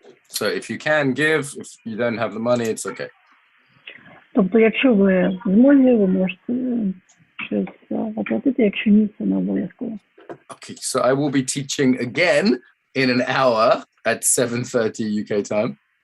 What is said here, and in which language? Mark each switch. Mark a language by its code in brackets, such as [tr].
[en] So if you can give, if you don't have the money, it's okay. [uk] Тобто, якщо ви в змозі, ви можете щось оплатити, якщо ні, це не обов'язково. [en] Okay, so I will be teaching again in an hour at 7:30 UK time.